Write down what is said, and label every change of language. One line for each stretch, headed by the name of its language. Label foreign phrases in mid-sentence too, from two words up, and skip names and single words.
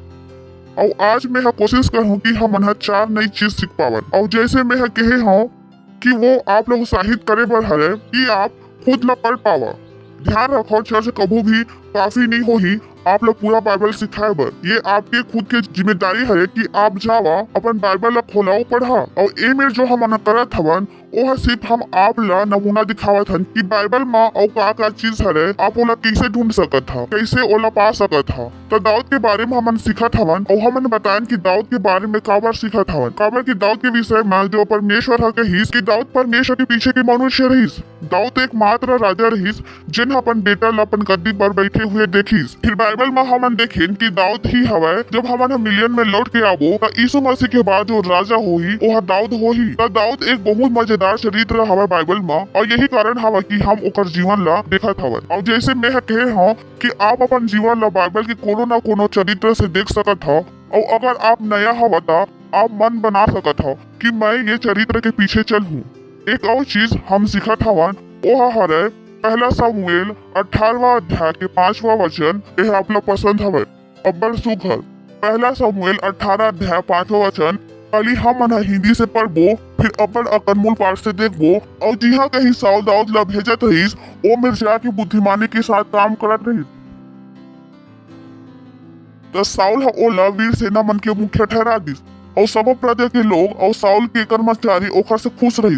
Chhattisgarhi: और आज मैं कोशिश करूँ कि हम 4 नई चीज सीख पावन। और जैसे मैं कहे हूँ कि वो आप लोग उत्साहित करे बर हरे कि आप खुद न पढ़ पावा। ध्यान रखो चर्च कबू भी काफी नहीं हो ही आप लोग पूरा बाइबल सिखाए बर। ये आपके खुद के जिम्मेदारी है कि आप जावा अपन बाइबल ला खोलाओ पढ़ा। और ए में जो हम करत हवन ओह सिर्फ हम आप ला नमूना दिखावत हन कि बाइबल में और का चीज हरे आप ओला कैसे ढूंढ सकत हा, कैसे ओला पा सकत हा। तो दाऊद के बारे में हमन सिखत हवन और हमन बताएं कि दाऊद के बारे में काबर सिखत हवन। काबर कि दाऊद के विषय में जो परमेश्वर है कहिस कि दाऊद परमेश्वर के पीछे के मनुष्य रहिस। दाऊद एक मात्र राजा रहिस जिन अपन बेटा ला अपन गद्दी पर बैठे हुए देखिस। फिर बाइबल में हमन देखें कि दाऊद ही हवे जब हमन मिलियन में लौट के आबो तो यीशु मसीह के बाद जो राजा होही वह दाऊद होही। तो दाऊद एक बहुत मजेदार चरित्र हवे बाइबल में और यही कारण हवे कि हम ओकर जीवन ला देखत हवन। और जैसे मैं कहे हूँ कि आप अपन जीवन ला बाइबल के कोनो न कोनो चरित्र से देख सकत हो। और अगर आप नया हवा तो आप मन बना सकत हो कि मैं ये चरित्र के पीछे चल हूँ। एक और चीज हम सिखत हवन वह हरे पहला सामुएल 18वां अध्याय के 5वां वचन। यह आप लोग पसंद हवे अब्बल सुघर। पहला सामुएल 18 अध्याय 5वां वचन पहली हम हिंदी से पढ़बो फिर अब्बल अकनमूल पाठ से देखबो। और जिहा कहीं साउल दाऊद ला भेजत रहीस ओ मिर्जा की बुद्धिमानी के साथ काम करत रहीस। तो साउल ओला वीर सेना मन के मुखिया ठहरा दिस और सब प्रजा के लोग और साउल के कर्मचारी ओखर से खुश रहिस।